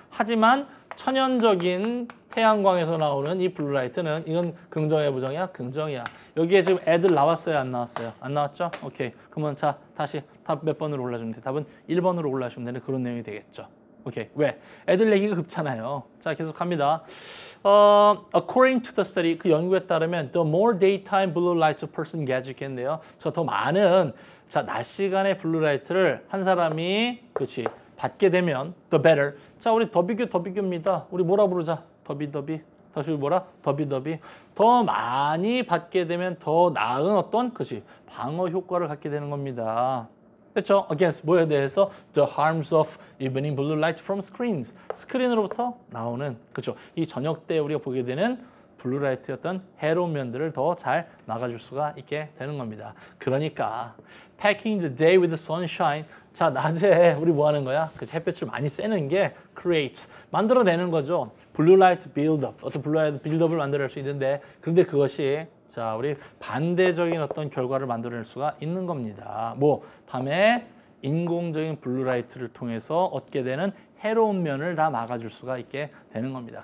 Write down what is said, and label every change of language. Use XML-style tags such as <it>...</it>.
<ko>하지만 천연적인 태양광에서 나오는 이 블루라이트는 이건 긍정이야 부정이야? 긍정이야. 여기에 지금 애들 나왔어요 안 나왔어요? 안 나왔죠? 오케이. 그러면 자 다시 답 몇 번으로 올라주면 돼? 답은 1번으로 올라주면 되는 그런 내용이 되겠죠. 오케이. 왜? 애들 얘기가 급잖아요. 자 계속 갑니다.</ko> <en>According to the study</en> <ko>그 연구에 따르면</ko> <en>the more daytime blue light a person gets</en> <ko>겠네요. 저 더 많은 자 낮 시간의 블루라이트를 한 사람이 그렇지 받게 되면</ko> <en>the better.</en> <ko>자 우리 더비교입니다. 우리 뭐라 부르자? 더비. 다시 뭐라? 더비. 더 많이 받게 되면 더 나은 어떤 그렇지 방어 효과를 갖게 되는 겁니다. 그렇죠?</ko> <en>Against</en> <ko>뭐에 대해서</ko> <en>the harms of evening blue light from screens.</en> <ko>스크린으로부터 나오는 그렇죠. 이 저녁 때 우리가 보게 되는 블루라이트의 어떤 해로운 면들을 더 잘 막아줄 수가 있게 되는 겁니다. 그러니까</ko> <en>packing the day with the sunshine.</en> <ko>자 낮에 우리 뭐 하는 거야? 그 햇볕을 많이 쐬는 게 creates 만들어내는 거죠. 블루라이트 빌드업 어떤 블루라이트 빌드업을 만들어낼 수 있는데 그런데 그것이 자 우리 반대적인 어떤 결과를 만들어낼 수가 있는 겁니다. 뭐 밤에 인공적인 블루라이트를 통해서 얻게 되는 해로운 면을 다 막아줄 수가 있게 되는 겁니다.</ko>